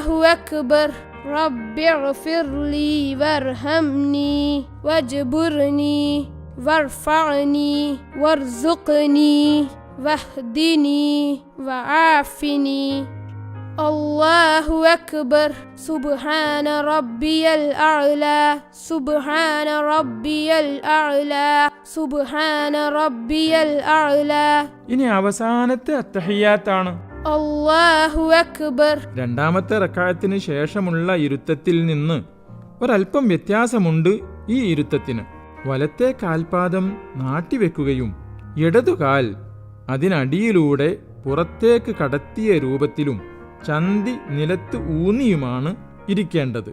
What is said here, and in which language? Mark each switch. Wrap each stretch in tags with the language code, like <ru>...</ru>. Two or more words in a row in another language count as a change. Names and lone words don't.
<ar>أكبر رب اغفر لي وارحمني واجبرني وارفعني وارزقني واهدني وعافني الله أكبر سبحان ربي الأعلى سبحان ربي الأعلى سبحان ربي الأعلى</ar> <ml>ഇനി അവസാനത്തെ അത്തഹിയ്യാത്താണ്.</ml> <ar>الله أكبر.</ar> <ml>രണ്ടാമത്തെ റക്അത്തിന് ശേഷമുള്ള ഇരുത്തത്തിൽ നിന്ന് ഒരൽപ്പം വ്യത്യാസമുണ്ട്. ഈ ഇരുത്തത്തിന് വലത്തെ കാൽപാദം നാട്ടിവെക്കുകയും ഇടതുകാൽ അതിനടിയിലൂടെ പുറത്തേക്ക് കടത്തിയ രൂപത്തിലും ചന്തി നിലത്ത് ഊന്നിയുമാണ് ഇരിക്കേണ്ടത്.</ml>